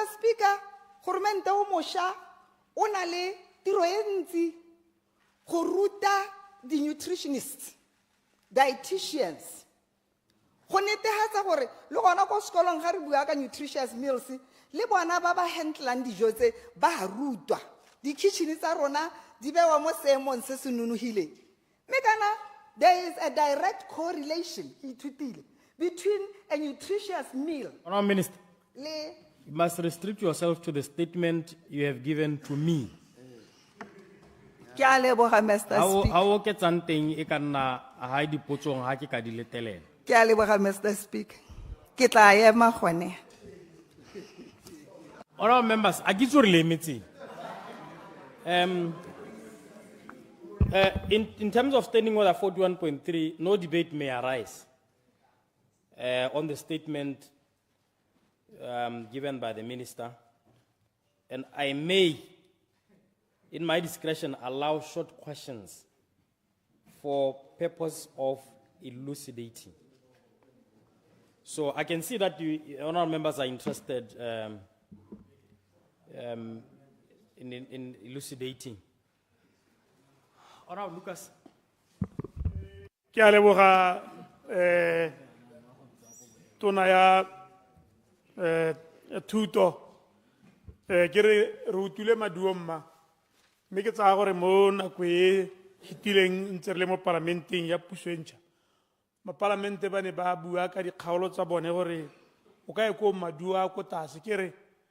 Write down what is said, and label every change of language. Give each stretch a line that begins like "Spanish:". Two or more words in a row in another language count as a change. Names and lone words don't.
Tswana: Speaker, goromente o mošwa o na le tiro e ntsi go ruta di-nutritionists, dietitians, go netefatsa gore le gona ko sekolong ga re bua ka
English: nutritious meals
Tswana: le bona ba ba handlang dijo tse ba rutwa di-kitchen tsa rona di bewa mo seemong se se nonogileng mme kana
English: there is a direct correlation between a nutritious meal. Honourable Minister,
Tswana: le
English: you must restrict yourself to the statement you have given to me.
Tswana: ke a leboga Mr. Speaker. Ha o ke tsanteng e ka nna ha dipotsong ha ke ka di letelela. Ke a leboga Mr. Speaker. Ke tla ema gone. Honourable members, a ke tsore le emetseng.
English: In terms of standing order 41.3, no debate may arise on the statement given by the minister, and I may, in my discretion, allow short questions for purpose of elucidating. So I can see that you, honourable members, are interested in elucidating. Honourable Lucas.
Tswana: Ke a leboga tona ya thuto ke re utile maduo mma mme ke tsaya gore mo nako e hitileng ntse re le mo parlamenteng ya puso e ntšha mapalamente ba ne ba bua ka dikgaolo tsa bone gore o ka ye ko maduo a ko tlase ke re